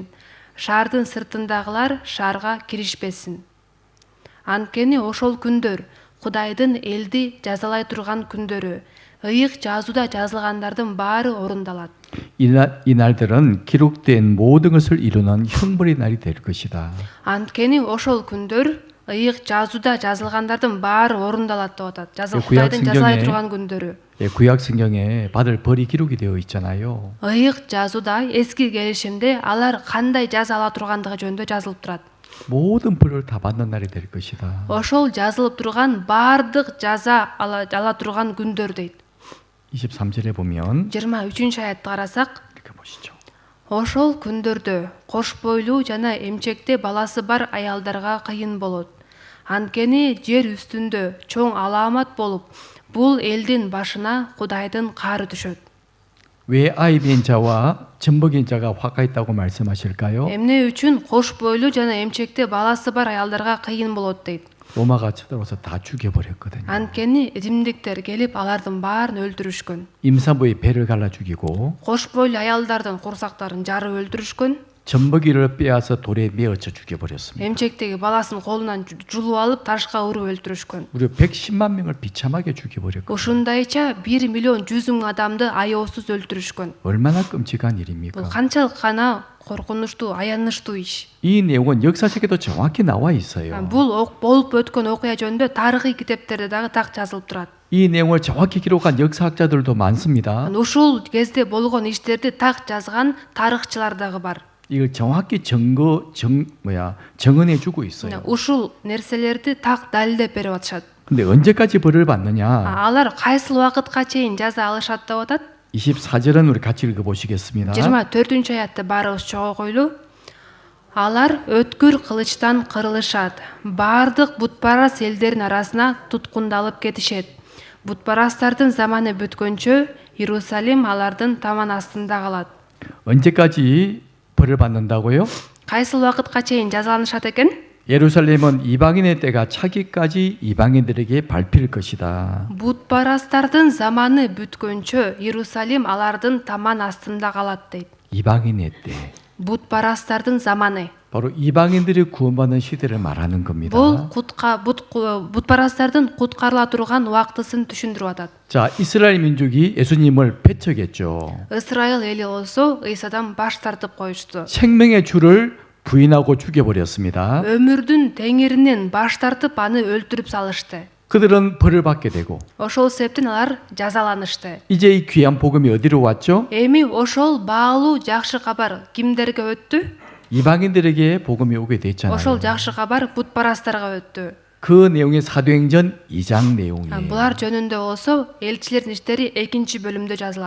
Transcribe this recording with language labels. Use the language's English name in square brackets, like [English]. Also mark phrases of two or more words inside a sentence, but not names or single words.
[Kyrgyz] Шаардын сыртындагылар шаарга киришпесин. Анткени ошол күндөр Кудайдын элди жазалай турган күндөрү, ыйык жазууда жазылгандардын баары орундалат. [Korean] 이날들은 기록된 모든 것을 이루는 형벌의 날이 될 것이다. [Kyrgyz] Анткени ошол күндөр ыйык жазууда жазылгандардын баары орундалат деп атат. [Korean] 구약 [Kyrgyz] Кудайдын жазалай [Korean] 성경에 [Kyrgyz] турган күндөрү. [Korean] 구약 성경에 받을 벌이 기록이 되어 있잖아요. [Kyrgyz] Ыйык жазууда эски келишимде алар кандай жаза ала тургандыгы жөнүндө жазылып турат. [Korean] 모든 벌을 다 받는 날이 될 것이다. [Kyrgyz] Ошол жазылып турган баардык жаза ала турган күндөр дейт. [Korean] 23절에 보면 [Kyrgyz] 23-аятты карасак, [Korean] 이렇게 보시죠. [Kyrgyz] ошол күндөрдө кош бойлуу жана эмчекте баласы бар аялдарга кыйын болот. Анткени жер үстүндө чоң алаамат болуп, бул элдин башына Кудайдын каары түшөт. [Korean] 왜 아이비인 자와 젖먹인 자가 화가 있다고 말씀하실까요? [Kyrgyz] Эмне үчүн кош бойлуу жана эмчекте баласы бар аялдарга кыйын болот дейт. [Korean] 로마가 쳐들어와서 다 죽여버렸거든요. [Kyrgyz] Анткени римдиктер келип алардын баарын өлтүрүшкөн. [Korean] 임산부의 배를 갈라 죽이고 [Kyrgyz] Кош бойлуу аялдардын курсактарын жарып өлтүрүшкөн. [Korean] 젖먹이를 빼앗아 돌에 메어쳐 죽여버렸습니다. [Kyrgyz] Эмчектеги баласын колунан жулуп алып ташка уруп өлтүрүшкөн. [Korean] 무려 110만 명을 비참하게 죽여버렸거든요. [Kyrgyz] Ушундайча 1 миллион 100 миң адамды аяосуз өлтүрүшкөн. [Korean] 얼마나 끔찍한 [Kyrgyz] Бул [Korean] 일입니까? [Kyrgyz] канчалык гана коркунучтуу, аянычтуу иш. [Korean] 이 내용은 역사책에도 정확히 на와 있어요. [Kyrgyz] Бул болуп өткөн окуя жөнүндө тарыхый китептерде дагы так жазылып турат. [Korean] 이 내용을 정확히 기록한 역사학자들도 많습니다. [Kyrgyz] Ушул кезде болгон иштерди так жазган тарыхчылар дагы бар. [Korean] 이걸 정확히 정언해 주고 있어요. [Kyrgyz] Ушул нерселерди так далилдеп берип атышат. [Korean] 근데 언제까지 벌을 받느냐? [Kyrgyz] Алар кайсыл убакытка чейин жаза алышат деп атат. [Korean] 24절은 우리 같이 읽어 보시겠습니다. [Kyrgyz] 24-аятты баарыбыз чогойлу. Алар өткүр кылычтан кырылышат. Бардык бутпарас элдердин арасына туткундалып кетишет. Бутпарастардын заманы бүткөнчө Иерусалим алардын таман астында калат. [Korean] 언제까지 벌을 받는다고요? [Kyrgyz] Кайсыл убакытка чейин жазаланышат экен? [Korean] 예루살렘은 이방인의 때가 차기까지 이방인들에게 밟힐 것이다. [Kyrgyz] Бутбарастардын заманы бүткөнчө Иерусалим алардын таман астында калат дейт. [Korean] 이방인의 때. [Kyrgyz] Бутбарастардын заманы. [Korean] 바로 이방인들이 구원받는 시대를 말하는 겁니다. [Kyrgyz] Бул бутбарастардын куткарыла турган убактысын түшүндүрүп атат. [Korean] 자, 이스라엘 민족이 예수님을 배척했죠. [Kyrgyz] Исраил эли болсо Ыйсадан баш тартып коюшту. [Korean] 생명의 주를 부인하고 죽여버렸습니다. [Kyrgyz] Өмүрдүн теңиринен баш тартып аны өлтүрүп салышты. [Korean] 그들은 벌을 받게 되고 [Kyrgyz] Ошол себептен алар жазаланышты. [Korean] 이제 이 귀한 복음이 어디로 왔죠? [Kyrgyz] Эми ошол баалуу жакшы кабар кимдерге өттү? [Korean] 이방인들에게 복음이 오게 됐잖아요. [Kyrgyz] Ошол жакшы кабар бутбарастарга өттү. [Korean] 그 내용이 사도행전 2장 내용이에요. [Kyrgyz] Булар жөнүндө болсо элчилердин иштери 2 бөлүмдө жазылат.